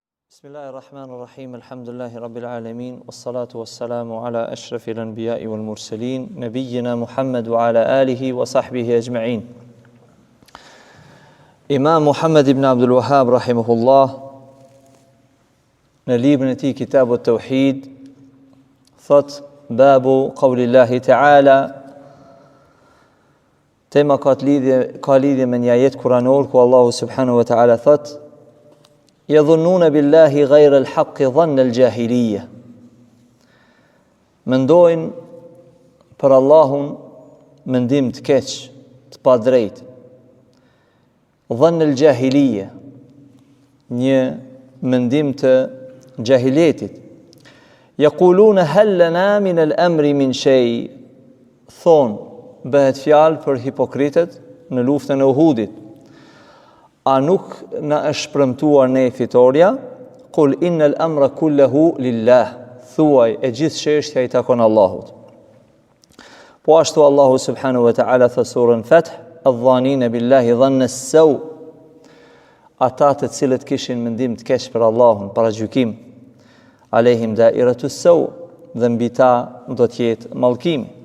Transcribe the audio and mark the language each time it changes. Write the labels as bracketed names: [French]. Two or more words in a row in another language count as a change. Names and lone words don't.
[Arabic] بسم الله الرحمن الرحيم، الحمد لله رب العالمين، والصلاة والسلام على أشرف الأنبياء والمرسلين، نبينا محمد وعلى آله وصحبه أجمعين. [Albanian] Imam Muhammad ibn Abdul Wahhab rahimahullah në librin e tij Kitabu at-Tauhid thot [Arabic] باب قول الله تعالى, [Albanian] tema ka lidhje me një ajet kuranor ku Allahu [Arabic] سبحانه وتعالى [Albanian] thot [Arabic] يظنون بالله غير الحق ظن الجاهلية, [Albanian] mendojnë për Allahun mendim të keq, të padrejt. [Arabic] ظن الجاهلية, [Albanian] një mendim të jahiletit. [Arabic] يقولون هل لنا من الأمر من شيء, [Albanian] thon bëhet fjalë për hipokritët në luftën e Uhudit. A nuk na është premtuar ne fitoria? [Arabic] قل إن الأمر كله لله, [Albanian] thuaj e gjithë çështja i takon Allahut. Po ashtu Allahu [Arabic] سبحانه وتعالى [Albanian] thot surën Fath, [Arabic] الظانين بالله ظن السوء, [Albanian] ata të cilët kishin mendim të keq për Allahun para gjykim, [Arabic] عليهم دائرة السوء, [Albanian] dhe mbi ta do të jetë mallkim.